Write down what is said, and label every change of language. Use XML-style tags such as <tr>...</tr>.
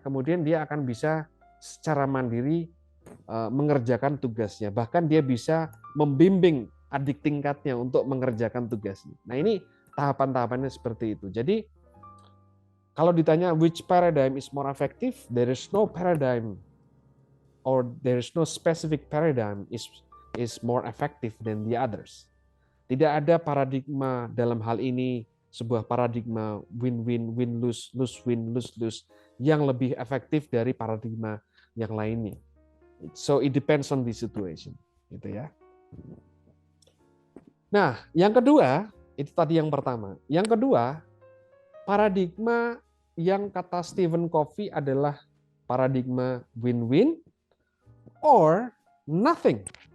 <id>Kemudian dia akan bisa secara mandiri mengerjakan tugasnya. Bahkan dia bisa membimbing adik tingkatnya untuk mengerjakan tugasnya. Nah ini tahapan-tahapannya seperti itu. Jadi kalau ditanya</id> <en>which paradigm is more effective, there is no paradigm or there is no specific paradigm is more effective than the others.</en> <id>Tidak ada paradigma dalam hal ini, sebuah paradigma win-win, win-lose, lose-win, lose-lose yang lebih efektif dari paradigma yang lainnya.</id> <en>So it depends on the situation,</en> <id>gitu ya. Nah, yang kedua, itu tadi yang pertama. Yang kedua, paradigma yang kata Stephen Covey adalah paradigma win-win or nothing.</id>